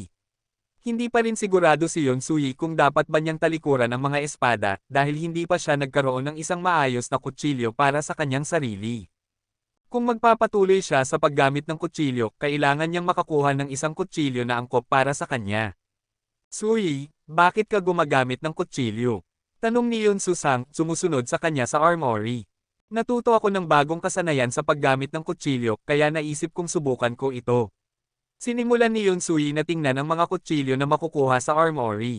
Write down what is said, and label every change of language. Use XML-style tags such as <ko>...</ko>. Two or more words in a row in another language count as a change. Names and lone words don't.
<tl>Hindi pa rin sigurado si Yoon Soo-yi kung dapat ba niyang talikuran ang mga espada dahil hindi pa siya nagkaroon ng isang maayos na kutsilyo para sa kanyang sarili. Kung magpapatuloy siya sa paggamit ng kutsilyo, kailangan niyang makakuha ng isang kutsilyo na angkop para sa kanya. Soo-yi, bakit ka gumagamit ng kutsilyo? Tanong ni Yoon Soo-sang, sumusunod sa kanya sa armory. Natuto ako ng bagong kasanayan sa paggamit ng kutsilyo, kaya naisip kong subukan ko ito. Sinimulan ni Yoon Soo-yi na tingnan ang mga kutsilyo na makukuha sa armory.</tl>